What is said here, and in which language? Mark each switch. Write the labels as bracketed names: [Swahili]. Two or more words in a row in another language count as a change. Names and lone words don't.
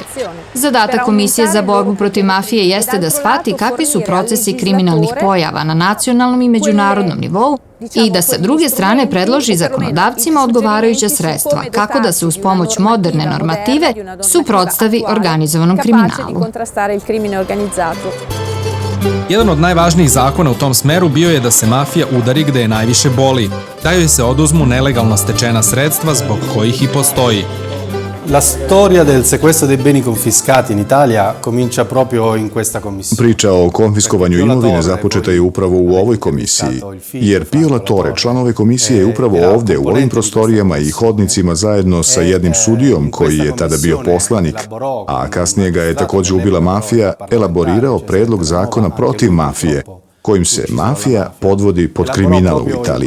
[Serbian] Zadatak Komisije za borbu protiv mafije jeste da shvati kakvi su procesi kriminalnih pojava na nacionalnom i međunarodnom nivou i da sa druge strane predloži zakonodavcima odgovarajuća sredstva kako da se uz pomoć moderne normative suprotstavi organizovanom kriminalu. Jedan od najvažnijih zakona u tom smeru bio je da se mafija udari gde je najviše boli, da joj se oduzmu nelegalno stečena sredstva zbog kojih i postoji. [Italian] La storia del sequestro dei beni confiscati in Italia comincia proprio in questa commissione. [Serbian] Priča o konfiskovanju imovine započeta je upravo u ovoj komisiji, jer Pio La Torre, član ove komisije, je upravo ovde, u ovim prostorijama i hodnicima zajedno sa jednim sudijom koji je tada bio poslanik, a kasnije ga je takođe ubila mafija, elaborirao predlog zakona protiv mafije, kojim se mafija podvodi pod kriminal u Italiji.